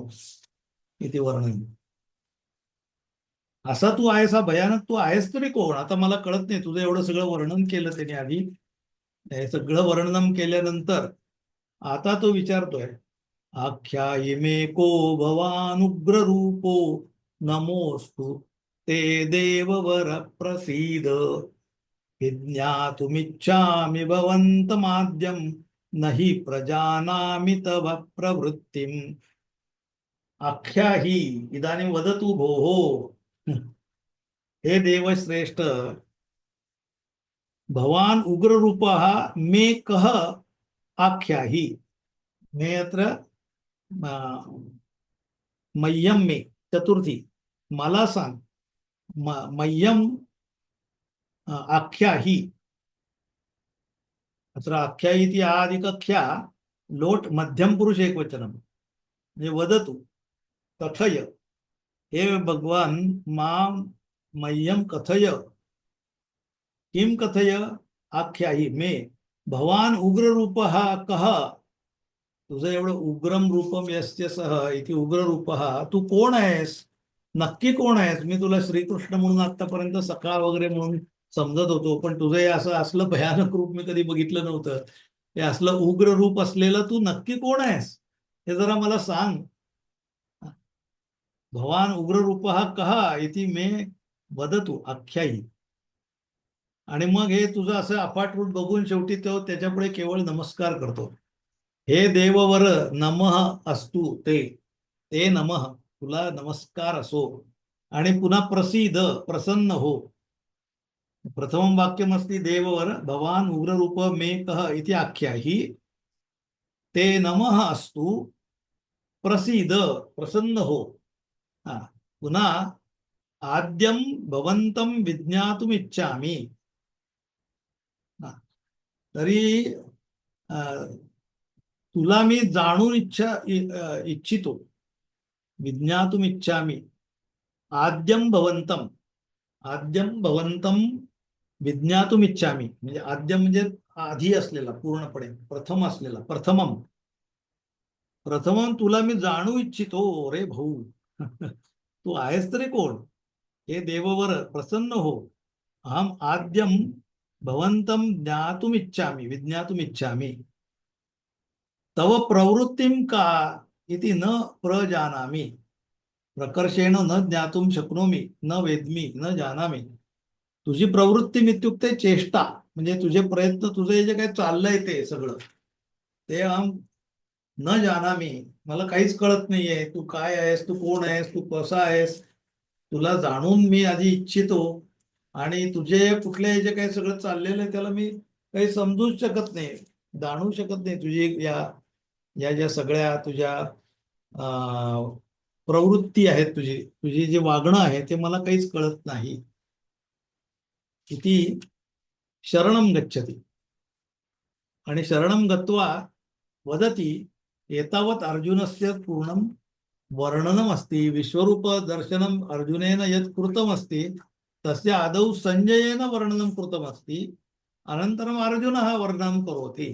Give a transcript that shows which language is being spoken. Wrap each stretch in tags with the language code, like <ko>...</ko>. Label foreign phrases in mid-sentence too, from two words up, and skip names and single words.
<mr>इथे वर्णन. असा तू आहेस, हा भयानक तू आहेस तरी कोण? आता मला कळत नाही. तुझं एवढं सगळं वर्णन केलं त्याने आधी. हे सगळं वर्णन केल्यानंतर आता तो विचारतोय,</mr> <sa>आख्यायिमे को भवानुग्र रूपो नमोस्तु ते देववर प्रसीद विज्ञातुमिच्छामि भवन्तमाद्यं नहि प्रजानामि तव प्रवृत्तिम्. आख्याहि इदानीं वदतु भोः, हे देवश्रेष्ठ, भवान् उग्ररूपः मे कः आख्याहि. मे अत्र मह्यम मे चतुर्थी,</sa> <mr>मला सांग.</mr> <sa>मह्यम आख्याहि, अत्र आख्याहि इति आदिकख्या लोट मध्यम पुरुष एकवचनम, म्हणजे वदतु कथय, हे भगवान मां मह्यम कथय. किं कथय? आख्याहि मे भवान उग्ररूपः कः.</sa> <mr>तुझं एवढं</mr> <sa>उग्रम रूपम यस्य सह इति उग्ररूपः,</sa> <mr>तू कोण आहेस? नक्की कोण आहेस? मी तुला श्रीकृष्ण म्हणून आतापर्यंत सखा वगैरे म्हणून समजत होतो, पण तुझं हे असलं भयानक रूप मी कधी बघितलं नव्हतं. हे असलं उग्र रूप असलेलं तू नक्की कोण आहेस हे जरा मला सांग.</mr> <sa>भवान उग्ररूपः कः इति मे वदतु आख्यायी.</sa> <mr>आणि मग हे तुझं असं अफाट रूप बघून शेवटी तो त्याच्यापुढे केवळ नमस्कार करतो.</mr> <sa>हे देववर नमः अस्तु ते, ते नमः,</sa> <mr>तुला नमस्कार असो. आणि पुन्हा प्रसीद, प्रसन्न हो.</mr> <sa>प्रथमं वाक्यमस्ति देववर भवान उग्ररूप मे कः इति आख्याहि, ते नमः अस्तु, प्रसीद,</sa> <mr>प्रसन्न हो.</mr> <sa>पुन्हा आद्यं भवन्तं विज्ञातुम इच्छामि.</sa> <mr>तरी तुला मी जाणून इच्छितो.</mr> <sa>विज्ञातुम इच्छामि. आद्यं भवन्तं, आद्यं भवन्तं विज्ञातुम इच्छामि,</sa> <mr>म्हणजे आद्य म्हणजे आधी असलेला, पूर्णपणे प्रथम असलेला,</mr> <sa>प्रथमम.</sa> <mr>प्रथमम तुला मी जाणू इच्छितो रे भाऊ. तू आहेस तरी कोण? हे देववर प्रसन्न हो.</mr> <sa>अहम आद्यम भवन्तं ज्ञातुम इच्छामि, विज्ञातुम इच्छामि. तव प्रवृत्तिं का इति न प्रजानामि. प्रकर्षेण न ज्ञातुम शक्नोमि, न वेद्मि, न जानामि.</sa> <mr>तुझी प्रवृत्ती इत्युक्ते चेष्टा, म्हणजे तुझे प्रयत्न, तुझे जे काही चाललंय ते सगळं, ते</mr> <sa>अहम न जानामी,</sa> <mr>मला काहीच कळत नाहीये. तू काय आहेस, तू कोण आहेस, तू कसा आहेस, तुला जाणून मी आधी इच्छितो. आणि तुझे कुठले जे काही सगळं चाललेलं आहे त्याला मी काही समजूच शकत नाही, जाणू शकत नाही. तुझी या ज्या सगळ्या तुझ्या प्रवृत्ती आहेत, तुझी जे वागणं आहे ते मला काहीच कळत नाही.</mr> <sa>इति शरणं गच्छति. आणि शरणं गत्वा वदति, एतावत् अर्जुनस्य पूर्णं वर्णनमस्ति. विश्वरूप दर्शनम् अर्जुनेन यत् कृतमस्ति तस्य आदौ संजयेन वर्णनं कृतमस्ति, अनन्तरम् अर्जुनः वर्णनं करोति.</sa>